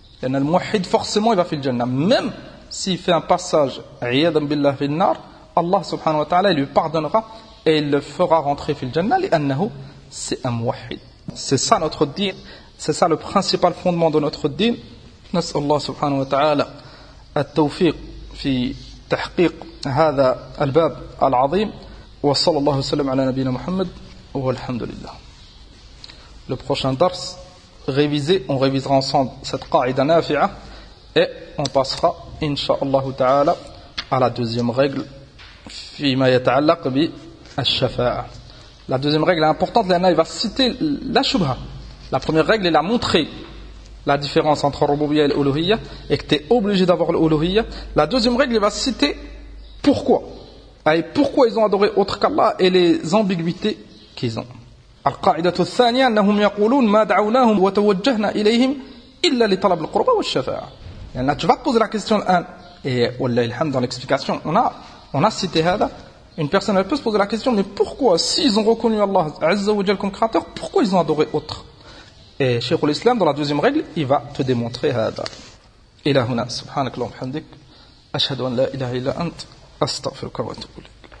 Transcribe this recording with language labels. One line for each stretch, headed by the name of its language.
Arabic: Yani al mouahid
French: forcément il va
Arabic: fil jannah,
French: même s'il fait un passage
Arabic: iyadan billah fil nar,
French: Allah subhanahu wa ta'ala lui pardonnera et il le fera rentrer fil jannah
Arabic: li'annahu
French: c'est un mouahid. C'est ça notre din, c'est ça le principal fondement de notre din.
Arabic: نسأل الله سبحانه وتعالى التوفيق في تحقيق هذا الباب العظيم وصلى الله وسلم على نبينا محمد والحمد لله.
French: Le prochain درس révisé, on révisera ensemble cette
Arabic: قاعده نافعه
French: et on passera
Arabic: ان شاء الله تعالى
French: à la deuxième règle
Arabic: فيما يتعلق بالشفاعه.
French: La deuxième règle est importante,
Arabic: لأنها
French: il va citer la shubha. La première règle elle a montré la différence entre Rububiyya et l'Uluhiyya et que tu es obligé d'avoir l'Uluhiyya. La deuxième règle, il va citer pourquoi. Et pourquoi ils ont adoré autre qu'Allah et les ambiguïtés qu'ils ont.
Arabic: القاعدة الثانية أنهم يقولون ما دعوناهم وتوجهنا إليهم إلا لطلب القربة والشفاعة. يعني
French: tu vas poser la question
Arabic: الآن والله الحمد
French: dans l'explication on a cité
Arabic: هذا.
French: Une personne elle peut se poser la question, mais pourquoi s'ils ont reconnu Allah Azza wa Jalla comme créateur, pourquoi ils ont adoré autre? Et Cheikh al-Islam dans la deuxième règle, il va te démontrer
Arabic: هذا. إلى هنا سبحانك اللهم وبحمدك أشهد أن لا إله إلا أنت أستغفرك وأتوب إليك.